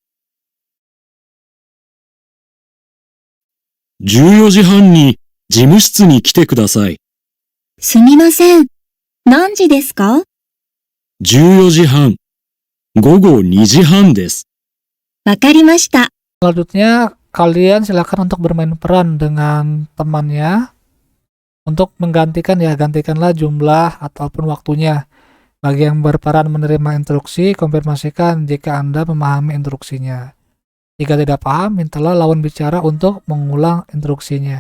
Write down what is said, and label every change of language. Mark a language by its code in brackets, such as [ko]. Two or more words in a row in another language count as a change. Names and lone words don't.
[ja] 14 時半に事務室に来てください。すみません。何時ですか 14時半。午後2時半です。わかりました。 [id] Selanjutnya, kalian silakan untuk bermain peran dengan temannya untuk menggantikan ya, gantikanlah jumlah ataupun waktunya. Bagi yang berperan menerima instruksi, konfirmasikan jika Anda memahami instruksinya. Jika tidak paham, mintalah lawan bicara untuk mengulang instruksinya.